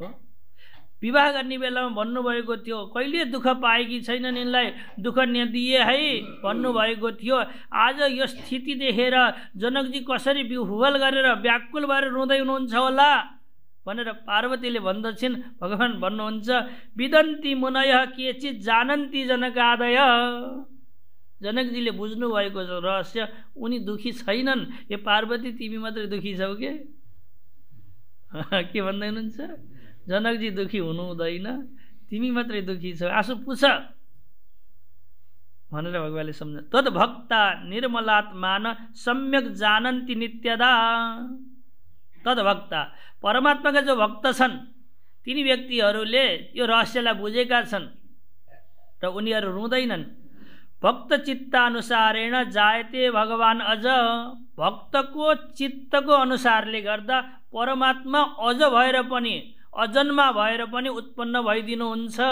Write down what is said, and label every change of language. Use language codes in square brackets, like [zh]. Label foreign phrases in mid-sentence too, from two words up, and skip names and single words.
[ne] विवाह गर्ने बेलामा भन्नुभएको थियो कहिले दुःख पाएकी छैनन्, यिनलाई दुःख नदिए है भन्नुभएको थियो। आज यो स्थिति देखेर जनकजी कसरी विह्वल गरेर व्याकुल भएर रुँदै हुनुहुन्छ होला भनेर पार्वतीले भन्दछिन्। भगवान् भन्नुहुन्छ [sa] विदन्ती मुनयः केचित् जानन्ति जनकादय। [ne] जनकजीले बुझ्नु भएको छ रहस्य, उनी दुखी छैनन्। यो पार्वती तिमी मात्रै दुखी छौ के? के भन्दै हुनुहुन्छ? जनकजी दुखी हुनु हुँदैन, तिमी मात्रै दुखी छौ, आँसु पुछ भनेर भगवानले सम्झ। [sa] तद्भक्ता निर्मलात्मान सम्यक जानन्ति नित्यदा। [ne] तद्भक्ता परमात्माका जो भक्त छन् तिनी व्यक्तिहरूले यो रहस्यलाई बुझेका छन् र उनीहरू रुँदैनन्। [sa] भक्त चित्तानुसारेण जायते भगवान अझ। [ne] भक्तको चित्तको अनुसारले गर्दा परमात्मा अझ भएर पनि अजन्मा भएर पनि उत्पन्न भइदिनुहुन्छ।